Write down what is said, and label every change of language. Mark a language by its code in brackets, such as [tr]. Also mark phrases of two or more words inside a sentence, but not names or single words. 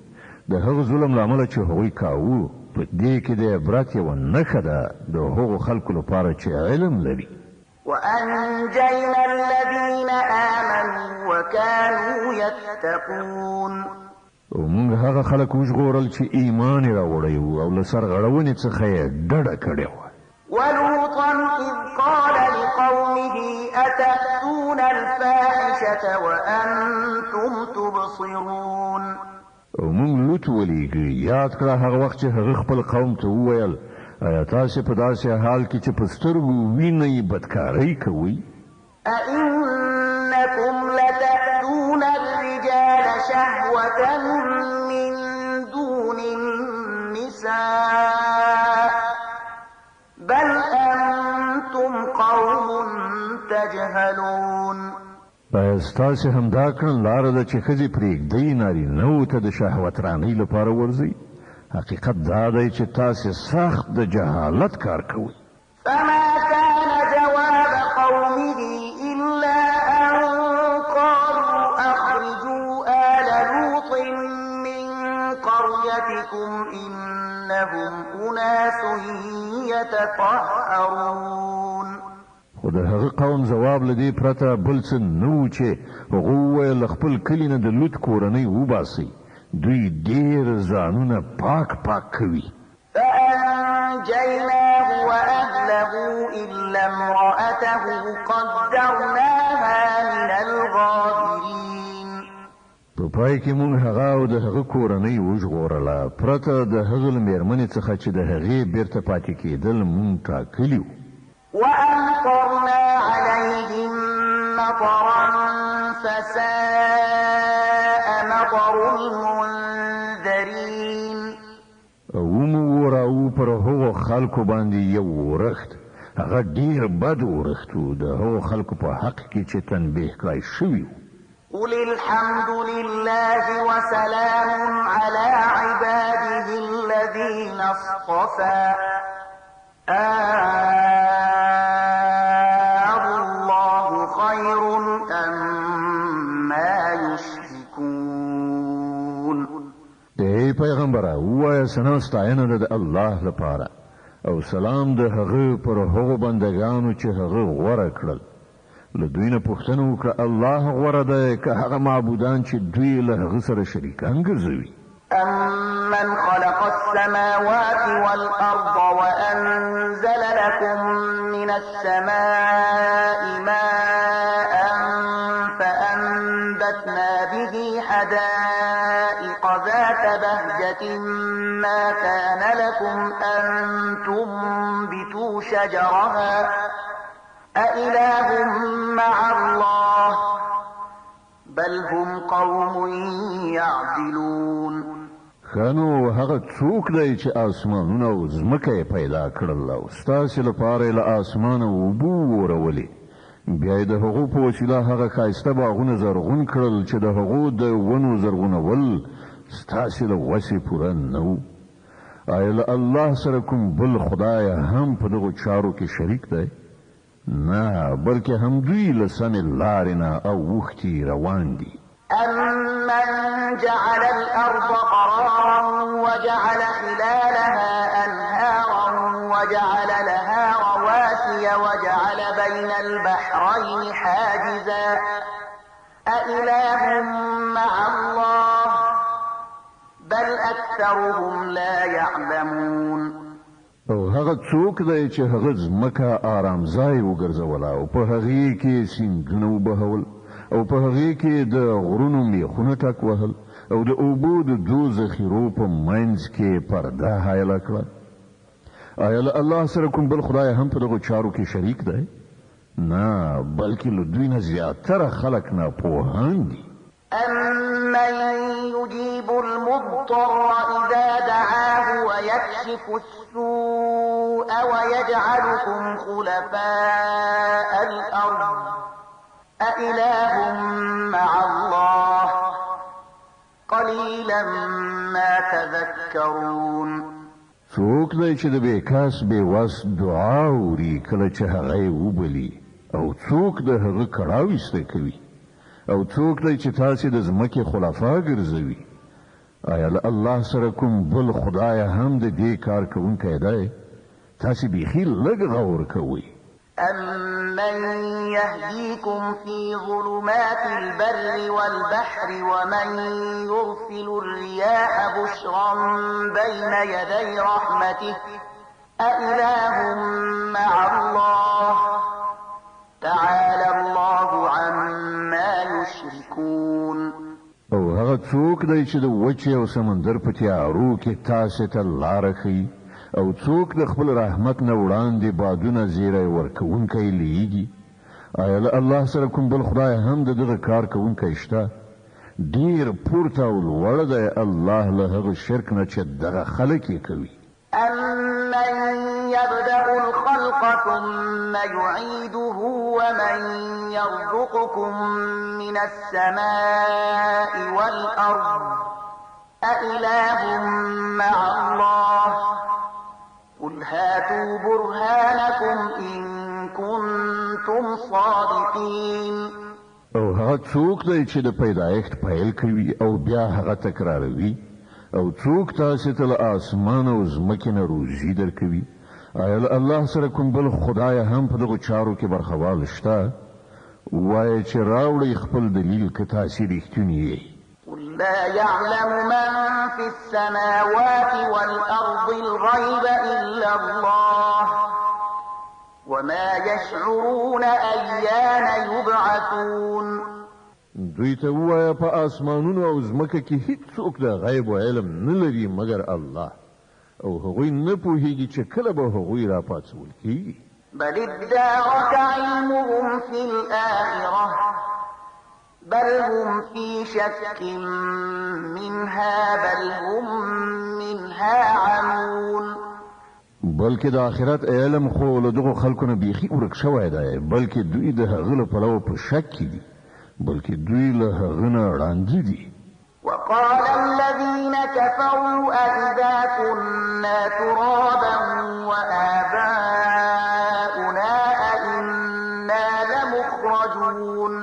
[ps] د هغه ظلم له امله چې هغوی کاوه په دې کې د عبرت یوه نښه ده د هغو خلکو لپاره چې علم لري. [ar] وأنجينا الذين آمنوا وكانوا يتقون. [ps] ومونږ هغه خلک وژغورل چې ایمان یې راوړی و او له سرغړونې څخه یې ډډه کړې وه. [ar] ولوطا إذ قال لقومه أتأتون الفاحشة وأنتم تبصرون. [ps] ومونږ لوط ولیږه یاد کړه هغه وخت چې هغه خپل قوم ته وویل آیا تاسې په داسې حال کې چې په سترګو وینئ بدکارۍ کوئ؟ [ar] أئنكم لتأتون الرجال شهوة من دون النساء بل أنتم قوم تجهلون. [ps] آیا ستاسې همدا کړن لاره ده چې ښځې پرېږدئ نارینهو ته د شهوت رانۍ لپاره ورځئ؟ حقیقت دا دی چې تاسې سخت د جهالت کار کوئ. [ar] فما كان جواب قومه إلا أن قالوا أخرجوا آل لوط من قريتكم إنهم أناس يتطهرون. [ps] خو د هغه قوم ځواب له دې پرته بل څه نه و چې هغه وویل خپل کلي نه د لوط کورنۍ وباسئ. دوی ډیر ځانونه پاک کوي. [ar] فأنجيناه وأهله إلا امرأته قدرناها من الغابرين. [ps] په پای کې موږ هغه او د هغه کورنۍ وژغورله پرته د هغه له مېرمنې څخه چې د هغې بیرته پاتې کېدل موږ ټاکلي وو. [ar] وأمطرنا عليهم مطرا فساء مطر المنذرين. [ps] ومو راو پر هغو خلکو باندې یو ورښت هغه ډیر بد ورښت و د هغو خلکو په حق کې چې تنبیه کړی شوي و. [ar] قل الحمد لله وسلام على عباده الذين اصطفى الله خير أما يشركون. [ps] ای پیغمبره ووایه ثنا ستاینه ده د الله لپاره او سلام د هغه پر هغو بندګانو چې هغه غوره کړل. له دوی نه پوښتنه وکړه الله غوره دی که هغه معبودان چې دوی له هغه سره شریکان ګرځوي؟ [ar] أمن خلق السماوات والأرض وأنزل لكم من السماء ماء فأنبتنا به حدائق ذات بهجة ما كان لكم أن تنبتوا شجرها أإله مع الله بل هم قوم يعدلون. [ps] خانو هغه څوک دی چې آسمانونه او ځمکه یې پیدا کړل او ستاسې لپاره یې له آسمانه اوبه وورولې بیا یې د هغو په وسیله هغه ښایسته باغونه زرغون کړل چې د هغو د ونو زرغونول ستاسې له وسې پوره نه و. آیا له الله سره کوم بل خدای هم په دغو چارو کې شریک دی؟ نه بلکې هم دوی له سمې لارې نه اوښتي روان دي. [ar] أمن جعل الأرض قرارا وجعل خلالها أنهارا وجعل لها رواسي وجعل بين البحرين حاجزا أإله مع الله بل أكثرهم لا يعلمون. [ps] او هغه څوک دی چې هغه ځمکه آرام ځای وګرځوله او په هغې کې سیندونه وبهول او په هغې کې د غرونو میخونه ټک وهل او د اوبو د دو ذخیرو په منځ کې پرده حایله کړه. آیا له الله سره کوم بل خدای هم په دغو چارو کې شریک دی؟ نه بلکې له دوی نه زیاتره خلک ناپوهان دي. [ar] أَمَّن يُجِيبُ الْمُضْطَرَّ إِذَا دَعَاهُ وَيَكْشِفُ السُّوءَ وَيَجْعَلُكُمْ خُلَفَاءَ الْأَرْضِ أَإِلَٰهٌ مَّعَ اللَّهِ قَلِيلًا مَّا تَذَكَّرُونَ. [ps] څوک دی چې د بېکاس بېوس دعا اوري کله چې هغه یې وبلي او څوک د هغه کړاو ایسته کوي او څوک دی چې تاسې د ځمکې خلفا ګرځوي آیا له الله سره کوم بل خدای هم د دې کار کوونکی دی تاسې بیخي لږ غور کوئ [ar] أَمَّن يَهْدِيكُمْ فِي ظُلُمَاتِ الْبَرِّ وَالْبَحْرِ وَمَن يُرْسِلُ الرِّيَاحَ بُشْرًا بَيْنَ يَدَيْ رَحْمَتِهِ أَإِلَٰهٌ مَّعَ اللَّهِ تَعَالَى اللَّهُ عَمَّا يُشْرِكُونَ. [ps] او هغه څوک دی چې د وچې او سمندر په تیارو کې تاسې ته لاره ښیي او څوک د خپل رحمت نه وړاندې بادونه زیری ورکوونکی لیږي آیا له الله سره کوم بل خدای هم د دغه کار کوونکی شته ډېر پورته او لوړ دی الله له هغه شرک نه چې دغه خلک یې کوي. [ar] أَمَّن يَبْدَأُ الْخَلْقَ ثُمَّ يُعِيدُهُ وَمَن يَرْزُقُكُم مِّنَ السَّمَاءِ وَالْأَرْضِ أَإِلَٰهٌ مَّعَ اللَّهِ قُلْ هَاتُوا بُرْهَانَكُمْ إِن كُنتُمْ صَادِقِينَ. [ps] او هغه څوک دی چې د پیدایښت پیل کوي او بیا هغه تکراروي او څوک تاسې ته له آسمان او ځمکې نه روزي درکوي آیا له الله سره کوم بل خدای هم په دغو چارو کې برخوال شته وایه چې راوړئ خپل دلیل که تاسې رښتوني یئ. [ar] قل لا يعلم من في السماوات والأرض الغيب إلا الله وما يشعرون أيان يبعثون. [ps] دوی ته ووایه په آسمانونو او ځمکه کې هیڅوک د غیب و علم نه لري مګر الله او هغوی نه پوهیږي چې کله به هغوی راپاڅول کیږي. [ar] بل ادارك علمهم في الآخرة بل هم في شك منها بل هم منها عمون. [ps] بلکې د آخرت علم خو له دغو خلکو نه بیخي ورک شوی دی بلکې دوی د هغه له پلوه په شک کې دي بلکې دوی له هغه نه ړانده دي. [ar] وقال الذين كفروا أئذا كنا ترابا وآباؤنا أئنا لمخرجون.